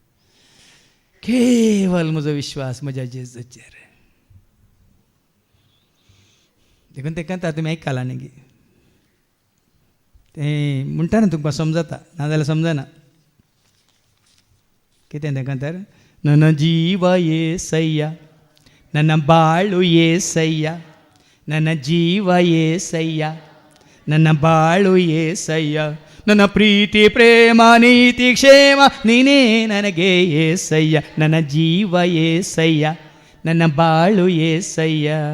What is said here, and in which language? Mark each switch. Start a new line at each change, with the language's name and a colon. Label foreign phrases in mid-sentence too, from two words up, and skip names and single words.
Konkani: केवल म्हजो विश्वास म्हज्या जेजूचेर. देखून तें कहता तुमी आयकलां न्ही तें म्हणटा न्ही तुमकां समजता नाजाल्यार समजना.
Kannada: कितें तेका तर ನನ್ನ ಜೀವ ಏಸಯ್ಯ ನನ್ನ ಬಾಳು ಏಸಯ್ಯ ನನ್ನ ಜೀವ ಏಸಯ್ಯ ನನ್ನ ಬಾಳು ಏಸಯ್ಯ ನನ್ನ ಪ್ರೀತಿ ಪ್ರೇಮ ನೀತಿ ಕ್ಷೇಮ ನೀನೇ ನನಗೆ ಏಸಯ್ಯ ನನ್ನ ಜೀವ ಏಸಯ್ಯ ನನ್ನ ಬಾಳು ಏಸಯ್ಯ